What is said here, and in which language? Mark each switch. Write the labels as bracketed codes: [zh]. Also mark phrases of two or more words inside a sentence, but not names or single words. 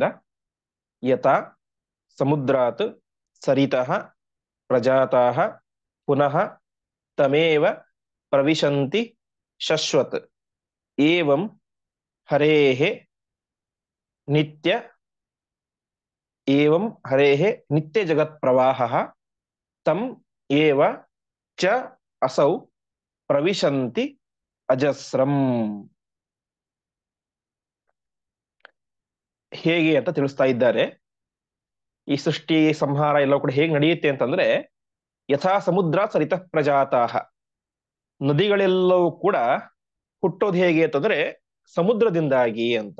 [sa] ಯಥಾ ಸಮುದ್ರಾತ್ ಸರಿತಃ ಪ್ರಜಾತಾಃ ಪುನಃ ತಮೇವ ಪ್ರವಿಶಂತಿ ಶಶ್ವತ್ ಏವಂ ಹರೇಃ ನಿತ್ಯ ಏವಂ ಹರೇಃ ನಿತ್ಯ ಜಗತ್ ಪ್ರವಾಹಃ ತಂ ಏವ ಚ ಅಸೌ ಪ್ರವಿಶಂತಿ ಅಜಸ್ರಂ. [kn] ಹೇಗೆ ಅಂತ ತಿಳಿಸ್ತಾ ಇದ್ದಾರೆ. ಈ ಸೃಷ್ಟಿ ಸಂಹಾರ ಎಲ್ಲ ಕೂಡ ಹೇಗೆ ನಡೆಯುತ್ತೆ ಅಂತಂದ್ರೆ, [sa] ಯಥಾ ಸಮುದ್ರ ಸರಿತ ಪ್ರಜಾತಾಹ, [kn] ನದಿಗಳೆಲ್ಲವೂ ಕೂಡ ಹುಟ್ಟೋದು ಹೇಗೆ ಅಂತಂದ್ರೆ ಸಮುದ್ರದಿಂದಾಗಿ ಅಂತ.